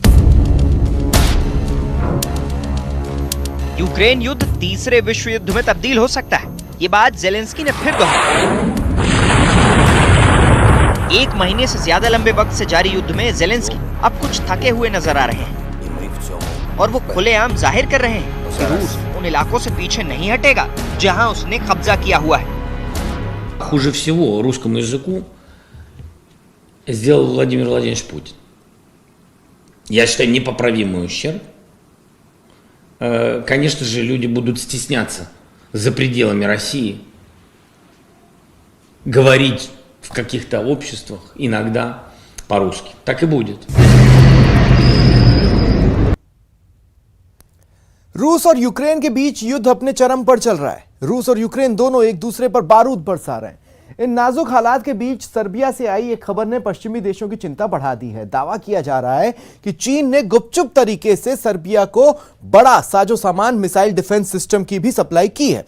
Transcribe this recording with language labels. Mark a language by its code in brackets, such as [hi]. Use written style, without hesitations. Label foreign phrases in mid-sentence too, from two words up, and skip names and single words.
[hi] यूक्रेन युद्ध तीसरे विश्व युद्ध में तब्दील हो सकता है, ये बात जेलेंस्की ने फिर दोहराई। 1 महीने से ज्यादा लंबे वक्त से जारी युद्ध में जेलेंस्की अब कुछ थके हुए नजर आ रहे हैं और वो खुलेआम जाहिर कर रहे हैं कि रूस उन इलाकों से पीछे नहीं हटेगा जहां उसने कब्जा किया हुआ है। [ru] Хуже всего русскому языку сделал Владимир Владимирович Путин. Я считаю, непоправимый ущерб. Конечно же, люди будут стесняться за пределами России говорить в каких-то обществах иногда по-русски. Так и будет. [hi] रूस और यूक्रेन के बीच युद्ध अपने चरम पर चल रहा है। रूस और यूक्रेन दोनों एक दूसरे पर बारूद बरसा रहे हैं। इन नाजुक हालात के बीच सर्बिया से आई एक खबर ने पश्चिमी देशों की चिंता बढ़ा दी है। दावा किया जा रहा है कि चीन ने गुपचुप तरीके से सर्बिया को बड़ा साजो सामान [en] missile defense system [hi] की भी सप्लाई की है।